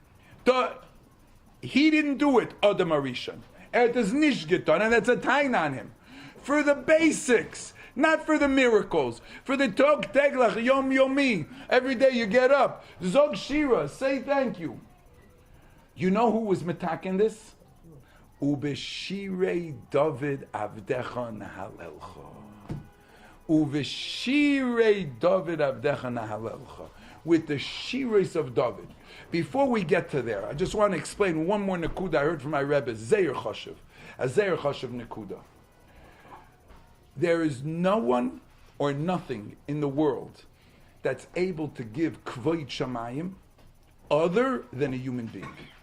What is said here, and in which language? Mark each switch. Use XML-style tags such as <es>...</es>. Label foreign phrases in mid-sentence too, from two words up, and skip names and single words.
<en>He didn't do it, Adam Arishan. It is</en> <yi>נישט געטאָן,</yi> <en>and that's a tain on him. For the basics, not for the miracles. For the</en> <yi>טאָג טעגלעך,</yi> <he>יום יומי.</he> <en>Every day you get up.</en> <yi>זאָג שירה,</yi> <en>say thank you. You know who was metaking this?</en> <he>ובשירי דוד עבדך נהללך. ובשירי דוד עבדך נהללך.</he> <en>With the shiras of David. Before we get to there, I just want to explain one more nekuda I heard from my Rebbe, Zera Shimshon, a Zera Shimshon nekuda. There is no one or nothing in the world that's able to give</en> <yi>כבוד שמים</yi> <en>other than a human being.</en>